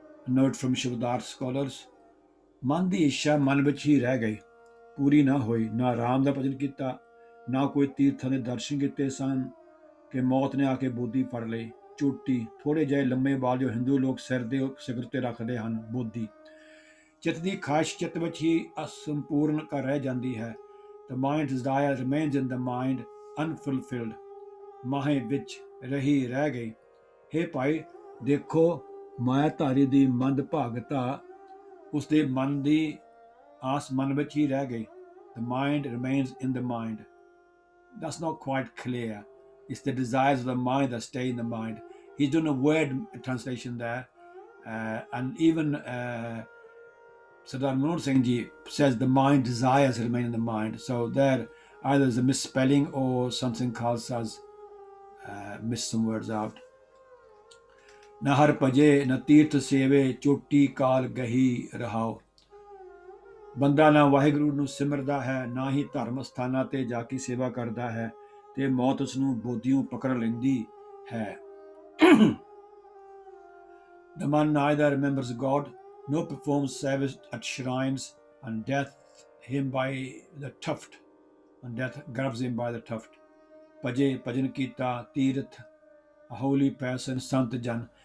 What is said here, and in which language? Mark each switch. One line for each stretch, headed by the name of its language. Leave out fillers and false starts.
English: Note from Shabad scholars.
Punjabi: ਮਨ ਦੀ ਇੱਛਾ ਮਨ ਵਿੱਚ ਹੀ ਰਹਿ ਗਈ, ਪੂਰੀ ਨਾ ਹੋਈ. ਨਾ ਰਾਮ ਦਾ ਭਜਨ ਕੀਤਾ, ਨਾ ਕੋਈ ਤੀਰਥਾਂ ਦੇ ਦਰਸ਼ਨ ਕੀਤੇ ਸਨ ਕਿ ਮੌਤ ਨੇ ਆ ਕੇ ਬੋਦੀ ਫੜ ਲਈ. ਚੋਟੀ, ਥੋੜੇ ਜਿਹੇ ਲੰਮੇ ਵਾਲ ਜੋ ਹਿੰਦੂ ਲੋਕ ਸਿਰ ਦੇ ਸਿਖਰ ਤੇ ਰੱਖਦੇ ਹਨ. ਬੋਦੀ, ਚਿੱਤ ਦੀ ਖਾਹਿਸ਼ ਚਿੱਤ ਵਿੱਚ ਹੀ ਅਸੰਪੂਰਨ ਕਰ ਰਹਿ ਜਾਂਦੀ ਹੈ.
English: The mind desire remains in the mind unfulfilled.
Punjabi: ਮਾਹੇ ਵਿੱਚ ਰਹਿ ਗਈ. ਹੇ ਭਾਈ ਦੇਖੋ, ਮਾਇਆਧਾਰੀ ਦੀ ਮੰਦ ਭਾਗਤਾ, ਉਸਦੇ ਮਨ ਦੀ ਆਸ ਮਨ ਵਿੱਚ ਹੀ ਰਹਿ ਗਈ.
English: The mind remains in the mind. That's not quite clear. It's the desires of the mind that stay in the mind. He's doing a word translation there. And even Sardar Manmohan Singh Ji says the mind desires remain in the mind. So there either is a misspelling or something Khalsa's missed some words out.
Punjabi: ਨਾ ਹਰ ਭਜੇ ਨਾ ਤੀਰਥ ਸੇਵੇ, ਚੋਟੀ ਕਾਲ ਗਹੀ ਰਹਾਓ. ਬੰਦਾ ਨਾ ਵਾਹਿਗੁਰੂ ਨੂੰ ਸਿਮਰਦਾ ਹੈ, ਨਾ ਹੀ ਧਰਮ ਸਥਾਨਾਂ ਤੇ ਜਾ ਕੇ ਸੇਵਾ ਕਰਦਾ ਹੈ ਤੇ ਮੌਤ ਉਸ ਨੂੰ ਬੋਧੀਓਂ ਪਕੜ ਲੈਂਦੀ ਹੈ.
English: The man neither remembers God nor performs service at shrines, and death him by the tuft, and death grabs him by the tuft.
Punjabi: ਭਜੇ ਭਜਨ ਕੀਤਾ, ਤੀਰਥ,
English: a holy person,
Punjabi: Sant Jan.